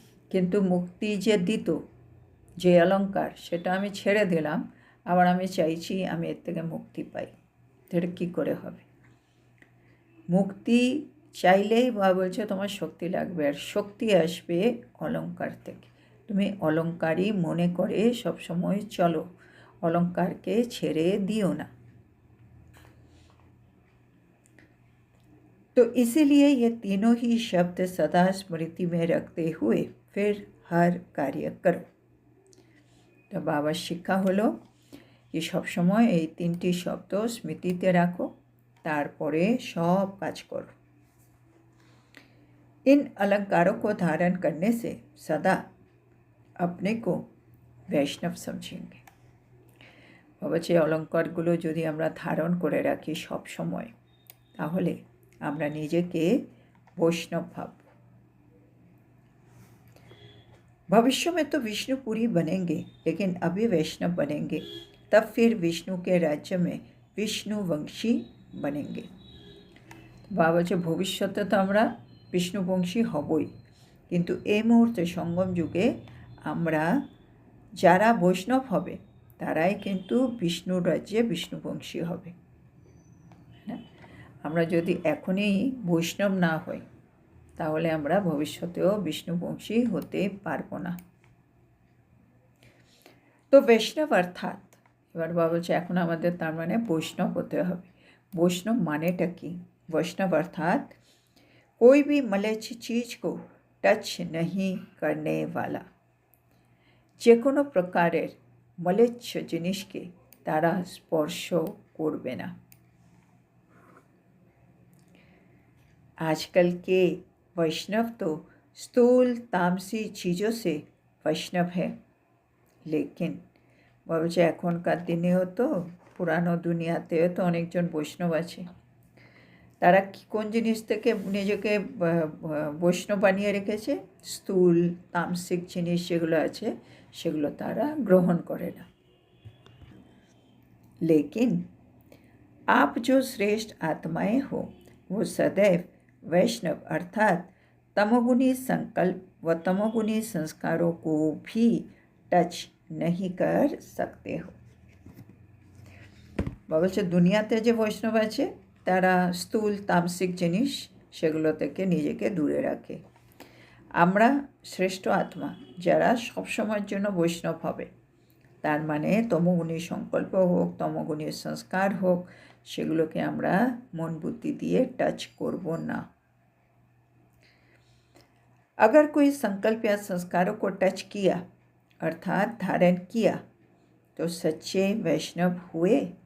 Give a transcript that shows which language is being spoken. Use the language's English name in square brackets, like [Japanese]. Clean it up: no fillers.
[Bangla] কিন্তু মুক্তি যে দিত যে অলঙ্কার সেটা আমি ছেড়ে দিলাম, আবার আমি চাইছি আমি এর থেকে মুক্তি পাই, এটা কী করে হবে? মুক্তি চাইলেই বা বলছে তোমার শক্তি লাগবে, আর শক্তি আসবে অলঙ্কার থেকে। তুমি অলঙ্কারই মনে করে সবসময় চলো, অলঙ্কারকে ছেড়ে দিও না। [Hindi] तो इसीलिए ये तीनों ही शब्द सदा स्मृति में रखते हुए फिर हर कार्य करो। तो [Bangla] তো বাবার শিক্ষা হলো যে সবসময় এই 3টি শব্দ স্মৃতিতে রাখো, তারপরে সব কাজ করো। [Hindi] इन अलंकारों को धारण करने से सदा अपने को वैष्णव समझेंगे। [Bangla] বাবা যে অলঙ্কারগুলো যদি আমরা ধারণ করে রাখি সব সময়, তাহলে আমরা নিজেকে বৈষ্ণব ভাবব। [Hindi] भविष्य में तो विष्णुपुरी बनेंगे, लेकिन अभी वैष्णव बनेंगे, तब फिर विष्णु के राज्य में विष्णुवंशी बनेंगे। [Bangla] বাবা যে ভবিষ্যতে তো আমরা বিষ্ণুবংশী হবই, কিন্তু এই মুহূর্তে সঙ্গম যুগে আমরা যারা বৈষ্ণব হবে তারাই কিন্তু বিষ্ণুর রাজ্যে বিষ্ণুবংশী হবে। হ্যাঁ, আমরা যদি এখনই বৈষ্ণব না হই তাহলে আমরা ভবিষ্যতেও বিষ্ণুবংশী হতে পারবো না। তো বৈষ্ণব অর্থাৎ, এবার বাবা বলছে এখন আমাদের তার মানে বৈষ্ণব হতে হবে। বৈষ্ণব মানেটা কি? [Hindi] वैष्णव अर्थात कोई भी मलेच्छ चीज को टच नहीं करने वाला, [Bangla] যে কোনো প্রকারের মলেচ্ছ জিনিসকে তারা স্পর্শ করবে না। [Hindi] आजकल के वैष्णव तो स्थूल तामसी चीज़ों से वैष्णव है, लेकिन [Bangla] বলছে এখনকার দিনেও তো পুরানো দুনিয়াতেও তো অনেকজন বৈষ্ণব আছে। তারা কোন জিনিস থেকে নিজেকে বৈষ্ণব বানিয়ে রেখেছে? স্থূল তামসিক জিনিস যেগুলো আছে সেগুলো তারা গ্রহণ করে না। [Hindi] लेकिन आप जो श्रेष्ठ आत्माएं हो वो सदैव वैष्णव अर्थात तमोगुणी संकल्प व तमोगुणी संस्कारों को भी टच नहीं कर सकते हो। [Bangla] বলছে দুনিয়াতে যে বৈষ্ণব আছে তারা স্থূল তামসিক জিনিস সেগুলো থেকে নিজেকে দূরে রাখে। আমরা শ্রেষ্ঠ আত্মা যারা সবসময়ের জন্য বৈষ্ণব হবে, তার মানে তমোগুণী সংকল্প হোক, তমোগুণী সংস্কার হোক, সেগুলোকে আমরা মন বুদ্ধি দিয়ে টাচ করব না। [Hindi] अगर कोई संकल्प या संस्कारों को टच किया अर्थात धारण किया तो सच्चे वैष्णव हुए।